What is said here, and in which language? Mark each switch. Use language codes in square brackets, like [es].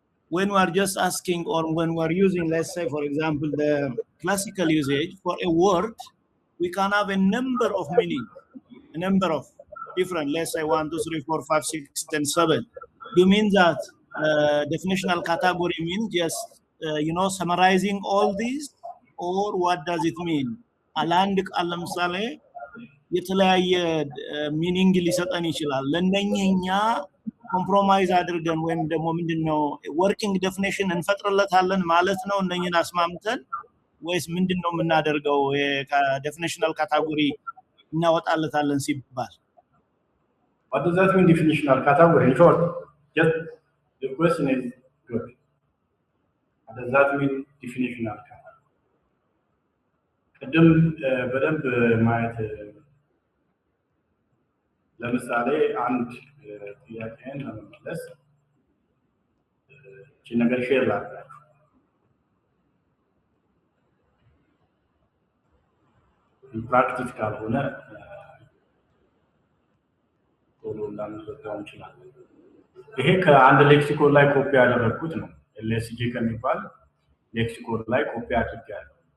[en] when we are just asking, or when we are using, let's say, for example, the classical usage for a word, we can have a number of meanings, a number of different, let's say 1, 2, 3, 4, 5, 6, 10, 7. You mean that definitional category means just, summarizing all these, or what does it mean? [am] Alandik alamsale, የተለያየ ሚኒንግ ሊሰጠን ይችላል። ለነኚህኛ ኮምፕሮማይዝ አድርገን ወይም ደግሞ ምንድነው ወርኪንግ ዴፊኒሽን እንፈጥርለታለን ማለት ነው እነኚህን አስማምተን ወይስ ምንድነው የምናደርገው ከዴፊኒሽናል ካታጎሪ እናወጣለታለን ሲባል? [en] What does that mean, definitional category? In short, just the question is good. What does that mean, definitional category? [am] ቅድም በደንብ ማየት ለምሳሌ አንድ ጥያቄን ለመመለስ እቺ ነገር ሼር ላድርጋችሁ። ፕራክቲስ ካልሆነ ቶሎ ላንረዳው እንችላለን። ይሄ ከአንድ ሌክሲኮን ላይ ኮፒ ያደረኩት ነው። ኤልኤስጂ ከሚባል ሌክሲኮን ላይ ኮፒ አድርጌያለሁ።